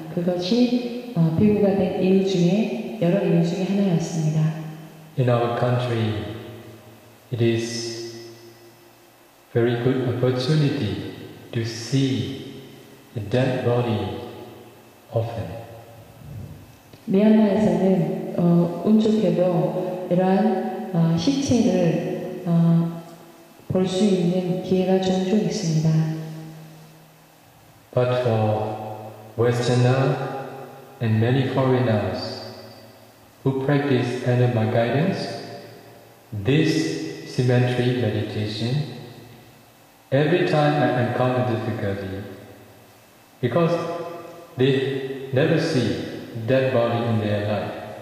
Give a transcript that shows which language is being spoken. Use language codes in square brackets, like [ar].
[ko] 그것이 비구가 된 이유 중에 여러 이유 중에 하나였습니다. [en] In our country, it is very good opportunity to see the dead body often. [ko] 미얀마에서는 운 좋게도 이러한 시체를 볼 수 있는 기회가 종종 있습니다. [en] But for Westerner and many foreigners who practice under my guidance, this symmetry meditation, every time I encounter difficulty, because they never see dead body in their life.